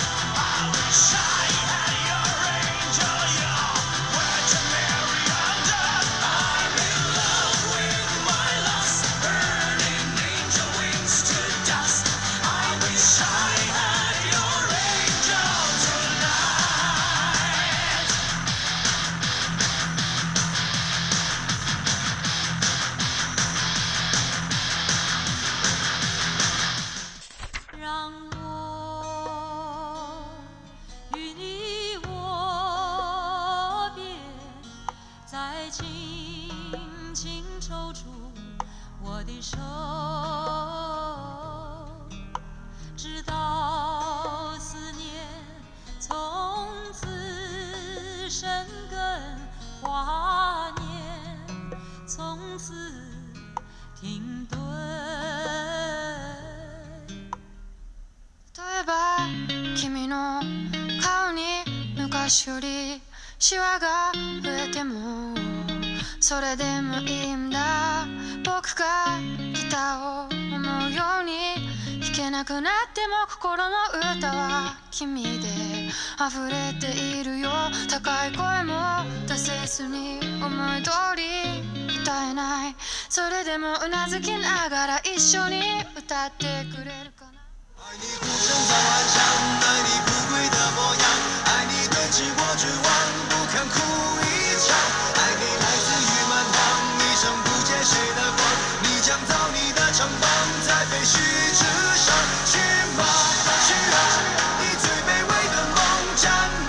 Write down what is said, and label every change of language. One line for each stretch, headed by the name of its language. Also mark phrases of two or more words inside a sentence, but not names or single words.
English: I wish I had your angel, your Virgin Mary under. I'm in love with my lust, burning angel wings to dust. I wish I had your angel tonight.
Chinese: 让我与你握别，再轻轻抽出我的手，直到思念从此生根，华年从此停顿。
Japanese: 例えば君の顔に昔よりシワが増えてもそれでもいいんだ。僕がギターを思うように弾けなくなっても心の歌は君で溢れているよ。高い声も出せずに思い通り歌えない。それでもうなずきながら一緒に歌ってくれるかな。
Chinese: 爱你孤身在幻想，爱你不跪的模样，爱你对峙过绝望，不肯哭一场。爱你来自于蛮荒，一生不借谁的光。你将造你的城邦，在废墟之上。去吧，去啊！以最卑微的梦战吗？